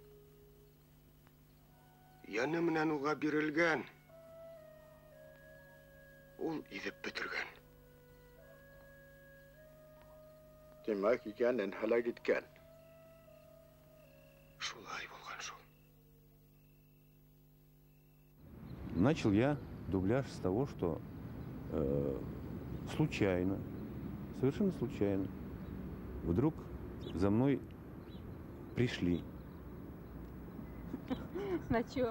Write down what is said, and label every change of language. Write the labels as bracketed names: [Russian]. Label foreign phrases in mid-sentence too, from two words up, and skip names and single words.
[Bashkir] Яны менән уга бирелгән. Ул изеп бетергән. Демәк, икәнен һәлак иткән. Шулай булган шул. [Russian] Начал я дубляж с того, что случайно, совершенно случайно, вдруг за мной пришли. На чё?